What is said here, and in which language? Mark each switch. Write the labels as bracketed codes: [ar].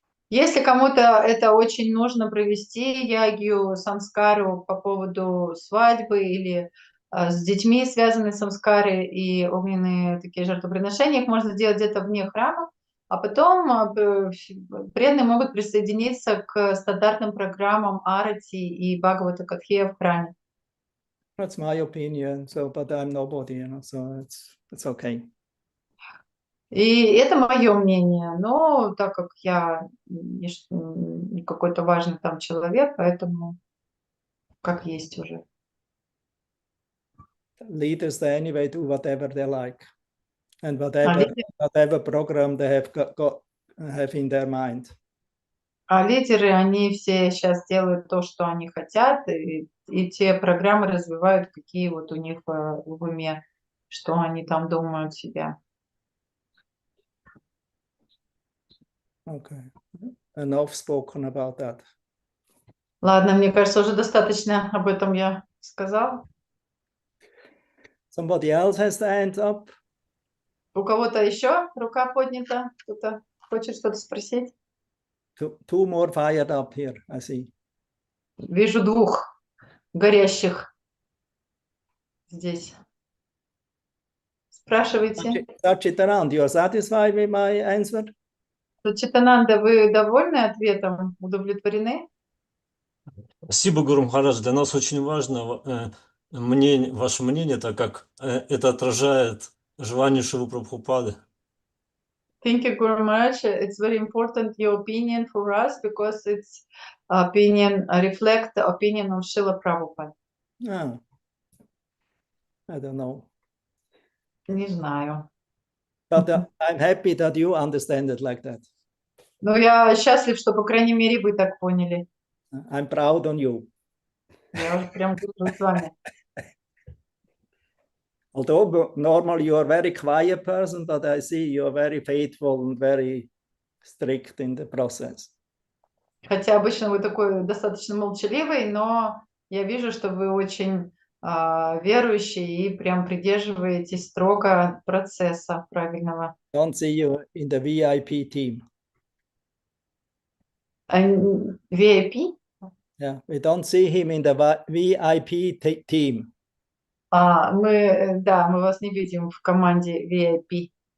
[ru] Если кому-то это очень нужно провести, ягью, самскару по поводу свадьбы или с детьми связаны самскары и огненные такие жертвоприношения, их можно делать где-то вне храма, а потом преданные могут присоединиться к стандартным программам арати и бхагавата катхи в храме. [en] That's my opinion, but I'm nobody, you know, so it's okay. [ru] И это мое мнение, но так как я не какой-то важный там человек, поэтому как есть уже. [en] Leaders, they anyway do whatever they like, and whatever program they have in their mind. [ru] А лидеры, они все сейчас делают то, что они хотят, и те программы развивают, какие вот у них в уме, что они там думают себя. [en] Okay, enough spoken about that. [ru] Ладно, мне кажется, уже достаточно об этом я сказал. [en] Somebody else has the hand up? [ru] У кого-то еще рука поднята? Кто-то хочет что-то спросить? [en] Two more fired up here, I see. [ru] Вижу двух горящих здесь. Спрашивайте. [en] Sachitanand, you are satisfied with my answer? [ru] Сачитананда, вы довольны ответом? Удовлетворены? Спасибо, Гуру Махарадж. Для нас очень важно ваше мнение, так как это отражает желание Шилы Прабхупады. [en] Thank you very much. It's very important your opinion for us because its opinion reflect the opinion of Srila Prabhupada. Ah, I don't know. [ru] Не знаю. [en] But I'm happy that you understand it like that. [ru] Но я счастлив, что, по крайней мере, вы так поняли. [en] I'm proud on you. [ru] Я уже прям горжусь с вами. [en] Although normally you are a very quiet person, but I see you are very faithful and very strict in the process. [ru] Хотя обычно вы такой достаточно молчаливый, но я вижу, что вы очень верующий и прям придерживаетесь строго процесса правильного. [en] Don't see you in the VIP team. VIP? Yeah, we don't see him in the VIP team. [ru] Мы вас не видим в команде VIP.